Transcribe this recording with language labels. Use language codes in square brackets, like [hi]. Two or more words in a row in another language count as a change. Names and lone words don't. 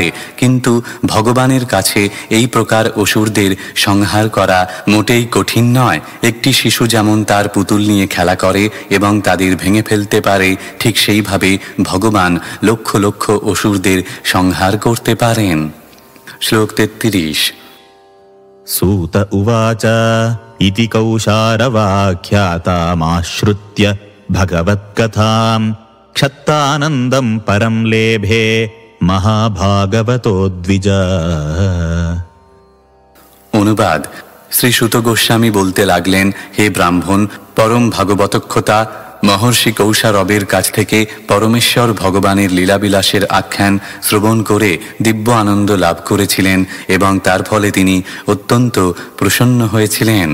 [bn] কিন্তু ভগবানের কাছে এই প্রকার অসুরদের সংহার করা মোটেই কঠিন নয়। একটি শিশু যেমন তার পুতুল নিয়ে খেলা করে এবং তাদের ভেঙে ফেলতে পারে, ঠিক সেইভাবে ভগবান লক্ষ লক্ষ অসুরদের সংহার করতে পারেন। শ্লোক 33। [sa] सूत उवाच इति कौशारवाख्यातामाश्रुत्य भगवत्कथां क्षत्तानन्दं परं लेभे महाभागवतो द्विज। [bn] অনুবাদ: শ্রী সুত গোস্বামী বলতে লাগলেন, হে ব্রাহ্মণ, পরম ভাগবতক্ষতা মহর্ষি কৌশারবের কাছ থেকে পরমেশ্বর ভগবানের লীলাবিলাসের আখ্যান শ্রবণ করে দিব্য আনন্দ লাভ করেছিলেন এবং তার ফলে তিনি অত্যন্ত প্রসন্ন হয়েছিলেন।